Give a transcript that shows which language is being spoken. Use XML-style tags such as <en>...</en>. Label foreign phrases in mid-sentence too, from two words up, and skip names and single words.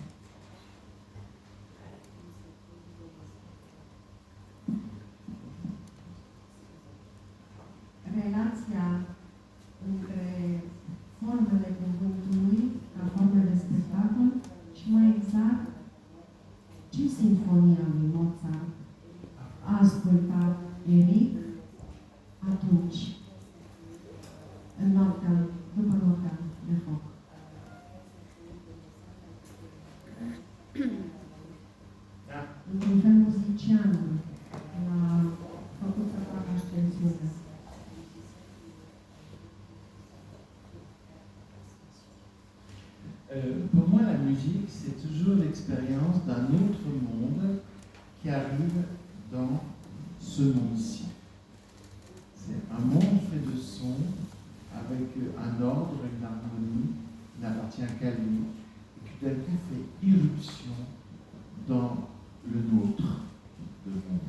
<ro>Relația între formele cuvântului, ca forme de spectacol, și mai exact, ce sinfonia lui Mozart a ascultat Eric atunci, în noaptea, după noaptea de foc. Într-un fel muzician l-a făcut să facă ascensiune.</ro> <fr>Pour moi, la musique, c'est toujours l'expérience d'un autre monde qui arrive dans ce monde-ci. C'est un monde fait de sons, avec un ordre, une harmonie, qui n'appartient qu'à lui, et qui d'un coup fait irruption dans le nôtre, le monde.</fr>